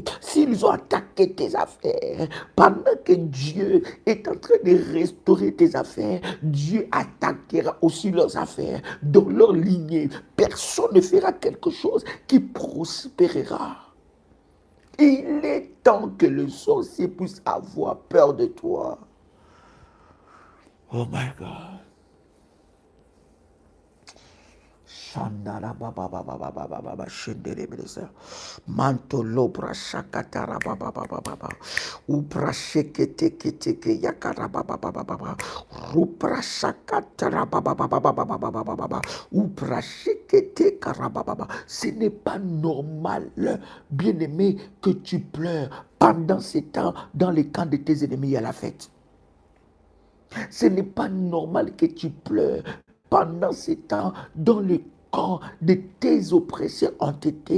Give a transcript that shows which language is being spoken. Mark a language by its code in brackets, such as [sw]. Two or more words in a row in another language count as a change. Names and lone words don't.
[fr] S'ils ont attaqué tes affaires, pendant que Dieu est en train de restaurer tes affaires, Dieu attaquera aussi leurs affaires. Dans leur lignée, personne ne fera quelque chose qui prospérera. Il est temps que le sorcier puisse avoir peur de toi. [en] Oh my God. Shandara baba baba baba baba shendere beleza manto lobra shakatara baba baba baba upra shekete kete yakara baba baba baba rupra shakatara baba baba baba baba baba upra shekete karaba baba. [fr] Ce n'est pas normal, bien-aimé, que tu pleures pendant ces temps dans les camps de tes ennemis à la fête. Ce n'est pas normal que tu pleures pendant ces temps dans le camp de tes oppresseurs entêtés.